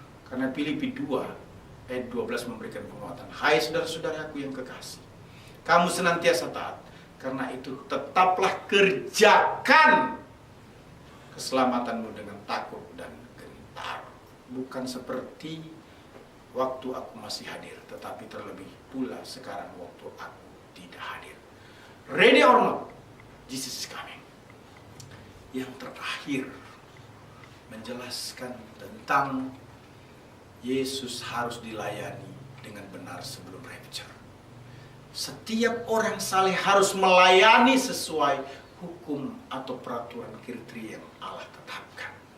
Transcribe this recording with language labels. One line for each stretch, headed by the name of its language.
Indonesian: Karena Filipi 2 ayat 12 memberikan penguatan. Hai saudara-saudaraku yang kekasih, kamu senantiasa taat. Karena itu tetaplah kerjakan keselamatanmu dengan takut dan gentar. Bukan seperti waktu aku masih hadir, tetapi terlebih pula sekarang waktu aku tidak hadir.
English: Ready or not, Jesus is coming.
Indonesian: Yang terakhir menjelaskan tentang Yesus harus dilayani dengan benar sebelum rapture. Setiap orang saleh harus melayani sesuai hukum atau peraturan kriteria yang Allah tetapkan.